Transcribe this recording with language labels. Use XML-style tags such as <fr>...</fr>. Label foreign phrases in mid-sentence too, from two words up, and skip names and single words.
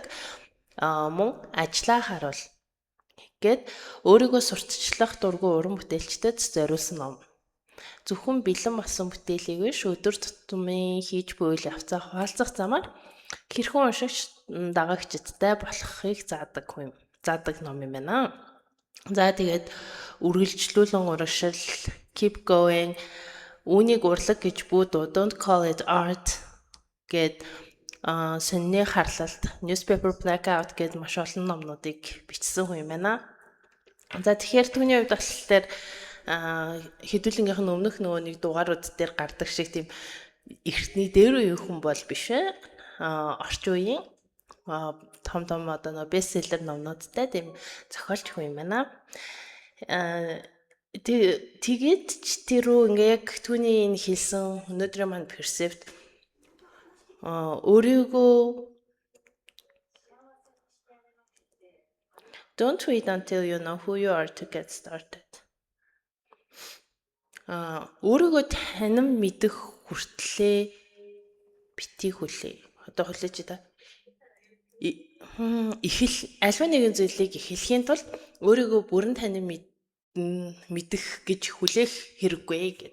<mn>Мөн ажлаа харуул гэд өөрийгөө сурталчлах дургүй уран бүтээлчдэд зориулсан ном. Зөвхөн бэлэн болсон бүтээлийг биш өдөр тутмын хийж буй үйл явцаа хуваалцах замаар хэрхэн уншигч дагагчдтай болохыг заадаг ном юм байна. За тэгээд үргэлжлүүлэн урагшил,</mn> <en>keep going,</en> <mn>үүнийг урлаг гэж бүү</mn> <en>don't call it art</en> <mn>гэд сонины харлалт,</mn> <en>newspaper blackout</en> <mn>гэд маш олон номнуудыг бичсэн хүн юм байна. За тэгэхээр түүний хувьд болохоор хэдүүлэнгийнх нь өмнөх нэг дугаарууд дээр гардаг шиг тийм эртний дээр үеийн хүн бол биш ээ. Орчин үеийн том бестселлер номнуудтай тийм зохиолч хүн юм байна. Тэгээд тэрөө яг түүний энэ хэлсэн өнөөдрийн маань персепт өөрийгөө</mn> <en>don't wait until you know who you are to get started.</en> <mn>Өөрийгөө танин мэдэх хүртлээ битгий хүлээ. Одоо хүлээж та. Альва нэгэн зүйлийг эхлэхийн тулд өөрийгөө бүрэн танин мэдэх гэж хүлээх хэрэггүй гэх.</mn>